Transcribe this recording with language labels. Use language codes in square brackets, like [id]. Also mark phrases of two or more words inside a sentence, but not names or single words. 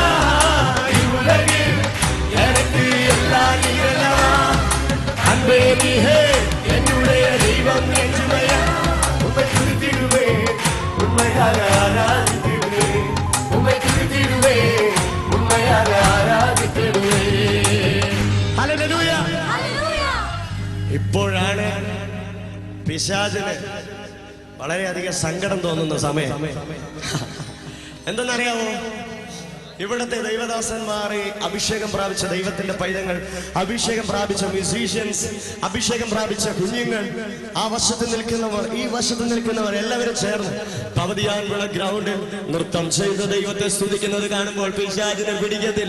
[ta] இவ்வுலகில் எனக்கு எல்லாம் நீரல்லவா, அன்பே நீ என்னுடைய தெய்வம் என்றுமையா. உம்மை துதித்திடுவேன், உண்மையாக ஆராதித்திடுவேன். உம்மை துதித்திடுவேன், உண்மையாக ஆராதித்திடுவேன். [ml] ഹല്ലേലൂയ. ഇപ്പോഴാണ് പിശാചിന് വളരെയധികം സങ്കടം തോന്നുന്ന സമയം. എന്തെന്നറിയാമോ? ഇവിടുത്തെ ദൈവദാസന്മാർ, അഭിഷേകം പ്രാപിച്ച ദൈവത്തിന്റെ പൈതങ്ങൾ, അഭിഷേകം പ്രാപിച്ച മ്യൂസീഷ്യൻസ്, അഭിഷേകം പ്രാപിച്ച കുഞ്ഞുങ്ങൾ, ആ വശത്ത് നിൽക്കുന്നവർ, ഈ വശത്ത് നിൽക്കുന്നവർ എല്ലാവരും ചേർന്ന് പവതിയാൻവിള ഗ്രൗണ്ടിൽ നൃത്തം ചെയ്ത് ദൈവത്തെ സ്തുതിക്കുന്നത് കാണുമ്പോൾ പിശാചിനെ പിടിക്കത്തില്ല.